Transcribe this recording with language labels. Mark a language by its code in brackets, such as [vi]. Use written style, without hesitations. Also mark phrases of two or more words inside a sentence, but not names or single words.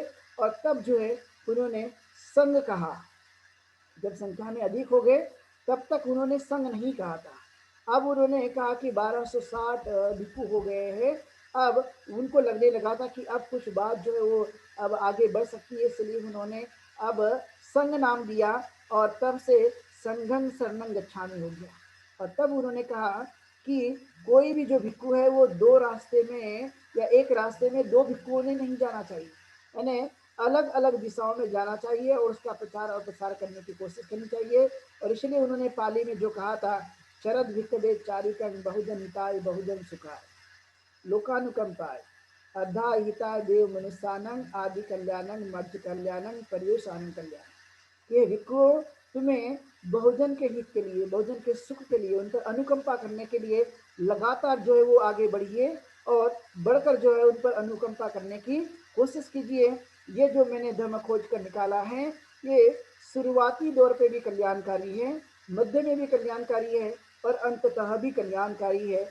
[hi] और तब जो है उन्होंने संघ कहा। जब संख्या में अधिक हो गए तब तक उन्होंने संघ नहीं कहा था। अब उन्होंने कहा कि 1260 भिक्षु हो गए हैं। अब उनको लगने लगा था कि अब कुछ बात जो है वो अब आगे बढ़ सकती है, इसलिए उन्होंने अब संघ नाम दिया और तब से [pi] संघं शरणं गच्छामि [hi] हो गया। और तब उन्होंने कहा कि कोई भी जो भिक्षु है वो 2 रास्ते में या एक रास्ते में 2 भिक्षुओं ने नहीं जाना चाहिए। यानी अलग-अलग दिशाओं में जाना चाहिए और उसका प्रचार और प्रसार करने की कोशिश करनी चाहिए। और इसलिए उन्होंने पाली में जो कहा था, [pi] शरद भिक्खवे चारिकं बहुजन हिताय बहुजन सुखाय, लोकानुकंपाय, अद्धा हिताय देव मनुष्यानं आदि कल्याणं मर्त्य कल्याणं पर्युषानं कल्याणं। [hi] ये भिक्षुओं तुम्हें बहुजन के हित के लिए, बहुजन के सुख के लिए, उन पर अनुकंपा करने के लिए लगातार जो है वो आगे बढ़िए और बढ़कर जो है उन पर अनुकंपा करने की कोशिश कीजिए। ये जो मैंने धर्म खोज कर निकाला है, ये शुरुआती दौर पे भी कल्याणकारी है, मध्य में भी कल्याणकारी है और अंततः भी कल्याणकारी है।